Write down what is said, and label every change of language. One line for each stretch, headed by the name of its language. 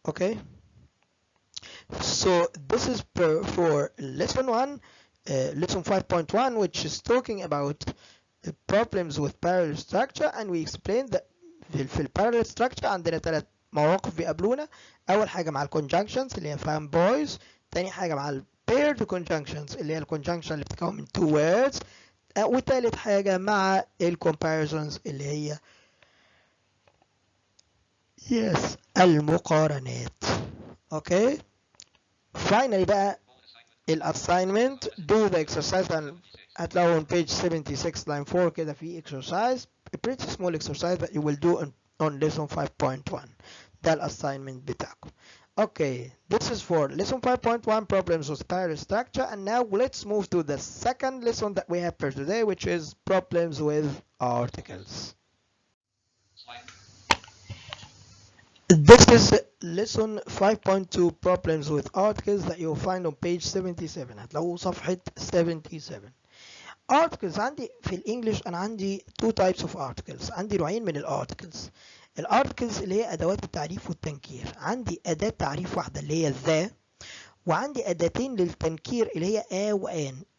English: Okay, so this is for lesson 1. Lesson 5.1, which is talking about the problems with parallel structure, and we explained that في ال parallel structure
Arabic: عندنا 3 مواقف بيقابلونا. أول حاجة مع ال conjunctions اللي هي found boys، تاني حاجة مع ال paired conjunctions اللي هي ال conjunction اللي بتتكون من 2 words، وتالت حاجة مع ال comparisons اللي هي المقارنات. Okay, finally بقى الاساينمنت.
English: do the exercise
Arabic: هتلاقوا
English: on page 76 line 4 كده في exercise, a pretty small exercise that you will do on lesson 5.1.
Arabic: ده الاساينمنت بتاعكم.
English: Okay, this is for lesson 5.1 problems with parallel structure, and now let's move to the second lesson that we have for today, which is problems with articles. This is lesson 5.2 problems with articles that you'll find on page 77.
Arabic: هتلاقوا صفحة 77. articles عندي في الانجليش انا عندي
English: two types of articles.
Arabic: عندي نوعين من الارتكلز. الارتكلز اللي هي ادوات التعريف والتنكير. عندي اداة تعريف واحدة اللي هي ذا، وعندي اداتين للتنكير اللي هي ا وان.